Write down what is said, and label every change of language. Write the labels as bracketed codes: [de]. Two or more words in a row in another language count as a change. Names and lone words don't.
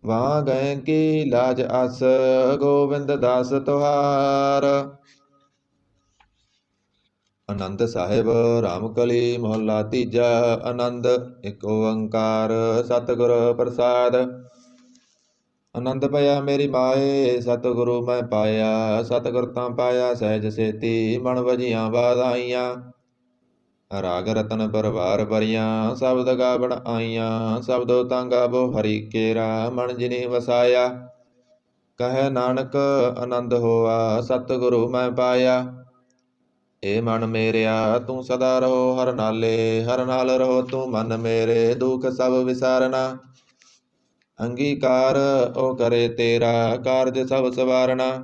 [bra] वहाँ गए की लाज अस, गोविंद दास तुहार। [pa] ਆਨੰਦ ਸਾਹਿਬ ਰਾਮਕਲੀ ਮੋਹੱਲਾ ਤੀਜਾ। ਆਨੰਦ ਇੱਕ ਓਅੰਕਾਰ ਸਤਗੁਰ ਪ੍ਰਸਾਦ। ਆਨੰਦ ਪਇਆ ਮੇਰੀ ਮਾਏ, ਸਤਗੁਰੂ ਮੈਂ ਪਾਇਆ। ਸਤਗੁਰ ਤਾਂ ਪਾਇਆ ਸਹਜ ਸੇਤੀ, ਮਨ ਵਜੀਆਂ ਬਾਧਾਈਆਂ। ਰਾਗ ਰਤਨ ਪਰਵਾਰ ਭਰੀਆਂ, ਸ਼ਬਦ ਗਾਵਣ ਆਈਆਂ। ਸ਼ਬਦੋ ਤਾਂ ਗਾਵੋ ਹਰਿ ਕੇਰਾ, ਮਨ ਜਿਨਿ ਵਸਾਇਆ। ਕਹੇ ਨਾਨਕ ਆਨੰਦ ਹੋਆ, ਸਤਗੁਰੂ ਮੈਂ ਪਾਇਆ। ਏ ਮਨ ਮੇਰਿਆ ਤੂ ਸਦਾ ਰਹੋ ਹਰ ਨਾਲੇ, ਹਰ ਨਾਲ ਰਹੋ ਤੂ ਮਨ ਮੇਰੇ, ਦੁਖ ਸਭ ਵਿਸਾਰਨਾ। ਅੰਗੀਕਾਰ ਓ ਕਰੇ ਤੇਰਾ, ਕਾਰਜ ਸਭ ਸਵਾਰਨਾ।